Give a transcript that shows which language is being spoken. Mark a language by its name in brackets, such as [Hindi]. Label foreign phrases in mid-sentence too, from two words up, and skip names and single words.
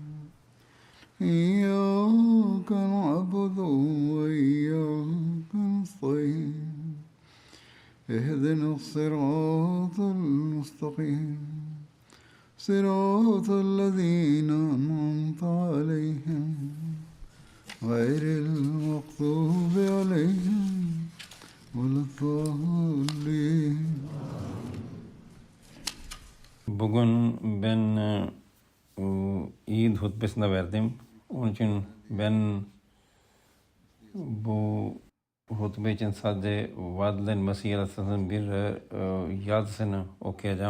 [Arabic] إياك نعبد وإياك نستعين اهدنا الصراط المستقيم صراط الذين أنعمت عليهم غير المغضوب عليهم ولا الضالين. [Turkish] Bugün ben İd hutbesine verdim. Onun için ben bu hutbe için sadece Vadlen Mesih Aleyhisselam'ın bir yazısını okuyacağım.